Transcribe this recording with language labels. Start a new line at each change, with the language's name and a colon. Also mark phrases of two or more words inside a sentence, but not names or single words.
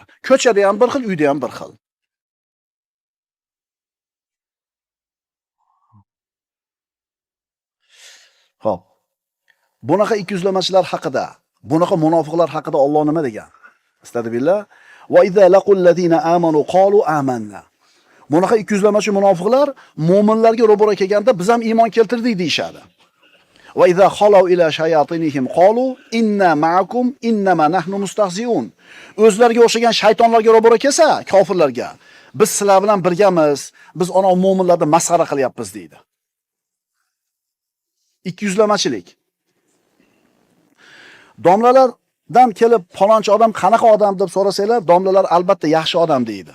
Uzbek: Ko'chada ham bir xil, uyda ham bir xil. Xo'p. Bunaqa 200lamachilar haqida, bunaqa munofiqlar haqida Alloh nima degan? Astagfirullah.
Arabic: وإذا لقوا الذين آمنوا قالوا آمنا.
Uzbek: Bunaqa 200lamachi munofiqlar mu'minlarga ro'bara kelganda biz ham iymon keltirdik deyshadi.
Arabic: وإذا خلوا إلى شياطينهم قالوا إنا معكم إنما نحن مستهزئون.
Uzbek: O'zlariga o'xshagan shaytonlarga ro'bara kelsa, kofirlarga, biz sizlar bilan birgamiz, biz ona mu'minlarni masxara qilyapmiz deydi. 200lamachilik. Domlalardan kelib falonchi odam qanaqa odam deb so'rasanglar, domlalar albatta yaxshi odam deydi.